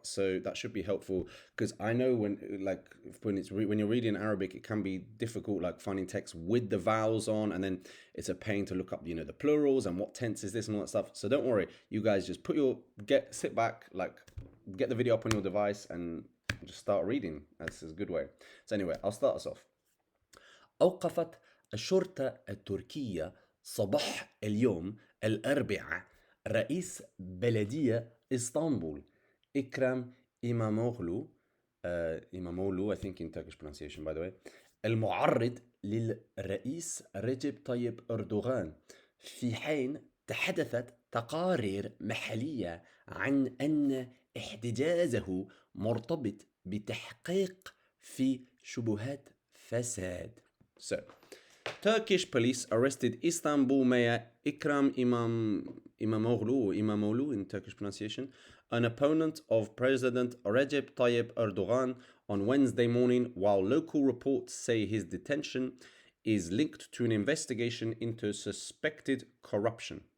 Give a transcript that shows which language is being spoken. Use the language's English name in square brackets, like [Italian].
[English] So that should be helpful, because I know when you're reading Arabic, it can be difficult, like finding text with the vowels on, and then it's a pain to look up, the plurals and what tense is this and all that stuff. So don't worry, you guys just sit back, get the video up on your device and just start reading. That's a good way. So anyway, I'll start us off. [Arabic] أوقفت الشرطة التركية صباح اليوم الأربعاء رئيس بلدية إسطنبول إكرام إماموغلو إماموغلو [English] I think in Turkish pronunciation by the way [Arabic] المعرض للرئيس رجب طيب أردوغان في حين تحدثت تقارير محلية عن أن احتجازه مرتبط بتحقيق في شبهات فساد. [English] So, Turkish police arrested Istanbul mayor Ikram Imamoglu in Turkish pronunciation, an opponent of President Recep Tayyip Erdogan on Wednesday morning, while local reports say his detention is linked to an investigation into suspected corruption.